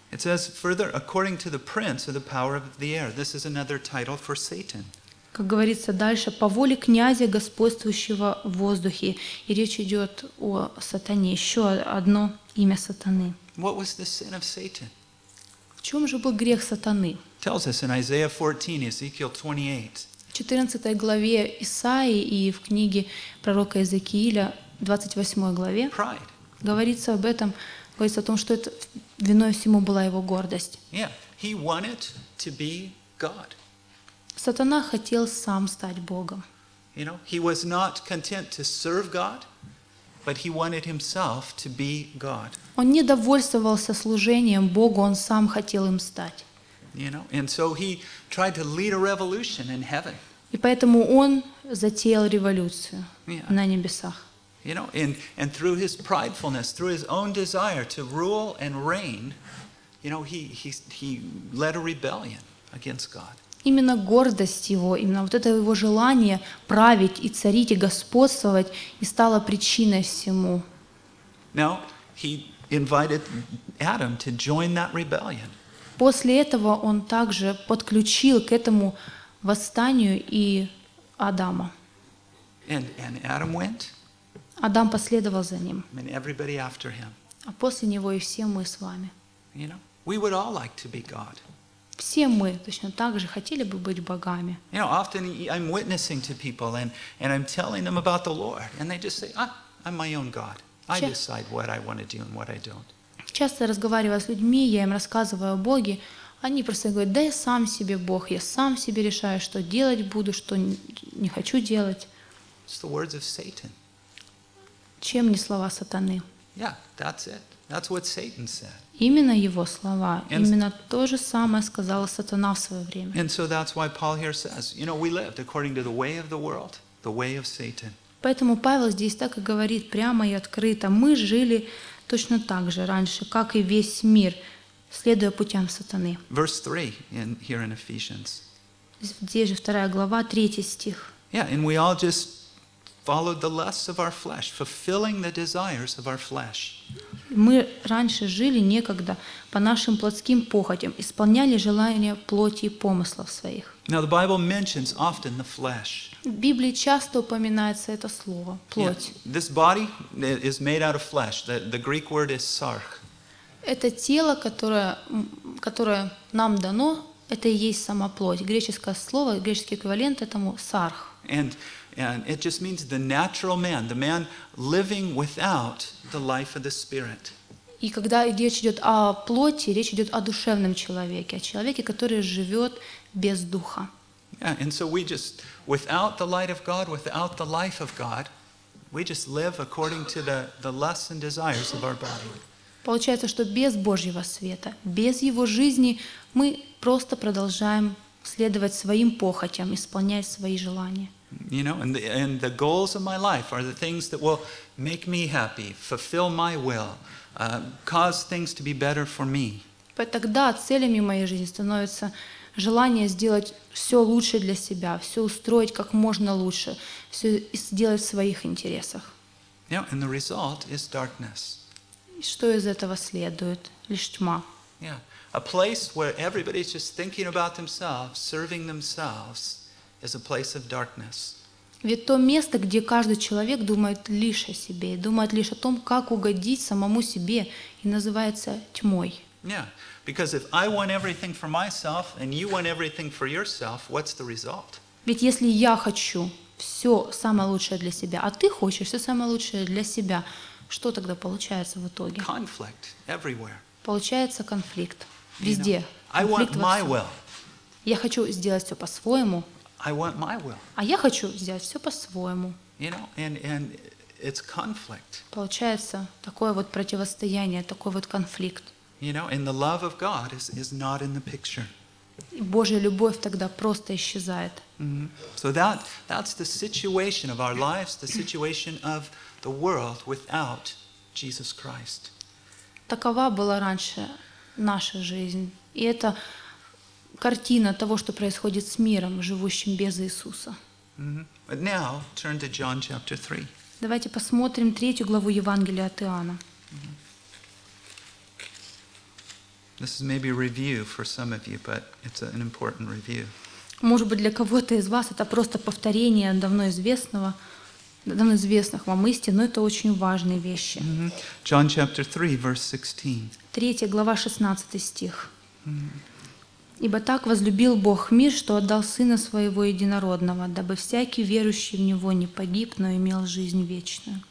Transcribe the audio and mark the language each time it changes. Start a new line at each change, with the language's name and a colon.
English: It says further, according to the prince of the power of the air. This is another title for Satan.
Russian: Как говорится дальше, по воле князя, господствующего в воздухе. И речь идет о сатане, еще одно имя сатаны.
English: What was the sin of Satan?
Russian: В чем же был грех сатаны?
English: Tells us in Isaiah 14, Ezekiel 28.
Russian: В 14 главе Исаии и в книге пророка Иезекииля, 28 главе,
English: Pride.
Russian: Говорится об этом, говорится о том, что это виной всему была его гордость.
English: Yeah, he wanted to be God.
Russian: Сатана хотел сам стать Богом.
English: You know, he was not content to serve God, but he wanted himself to be God.
Russian: Он не довольствовался служением Богу, он сам хотел им стать.
English: You know, and so he tried to lead a revolution in heaven.
Russian: И поэтому он затеял революцию на небесах.
English: You know, and through his pridefulness, through his own desire to rule and reign, you know, he led a rebellion against God.
Russian: Именно гордость его, именно вот это его желание править и царить и господствовать и стало причиной всему.
English: Now, he invited Adam to join that rebellion.
Russian: После этого он также подключил к этому восстанию и Адама.
English: And Adam went.
Russian: Адам последовал за ним.
English: And everybody after him.
Russian: А после него и все мы с вами.
English: You know, we would all like to be God.
Russian: Все мы точно так же хотели бы быть богами.
English: You know, often I'm witnessing to people and I'm telling them about the Lord and they just say, "Ah, I'm my own God. I decide what I want to do and what I don't."
Russian: Часто разговаривая с людьми, я им рассказываю о Боге, они просто говорят: "Да я сам себе Бог, я сам себе решаю, что делать буду, что не хочу делать."
English: It's the words of Satan.
Russian: Чем не слова сатаны?
English: Yeah, that's it. That's what Satan said.
Russian: Именно его слова, именно то же самое сказала сатана в свое время.
English: And so that's why Paul here says, you know, we lived according to the way of the world, the way of Satan.
Russian: Поэтому Павел здесь так и говорит прямо и открыто: мы жили точно так же раньше, как и весь мир, следуя путям сатаны.
English: Verse 3 in here in Ephesians.
Russian: Здесь же 2 глава, 3 стих.
English: Yeah, and we all just followed the lusts of our flesh, fulfilling the desires of our flesh.
Russian: Мы раньше жили некогда по нашим плотским похотям, исполняли желания плоти и помыслов своих.
English: Now the Bible mentions often the flesh.
Russian: В Библии часто упоминается это слово плоть.
English: Yeah, this body is made out of flesh. The Greek word is sarx.
Russian: Это тело, которое нам дано, это и есть сама плоть. Греческое слово, греческий эквивалент этому сарх.
English: And it just means the natural man, the man living without the life of the Spirit.
Russian: И когда речь идет о плоти, речь идет о душевном человеке, о человеке, который живет без духа.
English: Yeah, and so we just, without the light of God, without the life of God, we just live according to the lusts and desires of our body.
Russian: Получается, что без Божьего света, без Его жизни, мы просто продолжаем следовать своим похотям, исполняя свои желания.
English: You know, and the goals of my life are the things that will make me happy, fulfill my will, cause things to be better for me.
Russian: Тогда целями моей жизни становится желание сделать все лучше для себя, все устроить как можно лучше, все сделать в своих интересах.
English: Yeah, and the result is darkness.
Russian: Что из этого следует? Лишь тьма.
English: Yeah, a place where everybody's just thinking about themselves, serving themselves, is a place of darkness.
Russian: Ведь то место, где каждый человек думает лишь о себе, думает лишь о том, как угодить самому себе, и называется тьмой.
English: Yeah, because if I want everything for myself and you want everything for yourself, what's the result?
Russian: Ведь если я хочу все самое лучшее для себя, а ты хочешь все самое лучшее для себя, что тогда получается в итоге?
English: Conflict everywhere.
Russian: Получается конфликт везде.
English: I want my will.
Russian: Я хочу сделать все по-своему.
English: I want my will.
Russian: А я хочу сделать все по-своему.
English: You know, and it's conflict.
Russian: Получается такое вот противостояние, такой вот конфликт.
English: You know, and the love of God is not in the picture.
Russian: Божья любовь тогда просто исчезает. Mm-hmm.
English: So that's the situation of our lives, the situation of the world without Jesus Christ.
Russian: Такова была раньше наша жизнь, и это картина того, что происходит с миром, живущим без Иисуса.
English: Mm-hmm. But now turn to John chapter 3.
Russian: Давайте посмотрим третью главу Евангелия от Иоанна.
English: This is maybe a review for some of you, but it's an important review.
Russian: Может быть, для кого-то из вас это просто повторение давно известных вам истин, но это очень важные вещи.
English: Mm-hmm. John chapter 3, verse 16.
Russian: Третья глава, 16 стих. Mm-hmm. Ибо так возлюбил Бог мир, что отдал Сына Своего Единородного, дабы всякий верующий в Него не погиб, но имел жизнь вечную.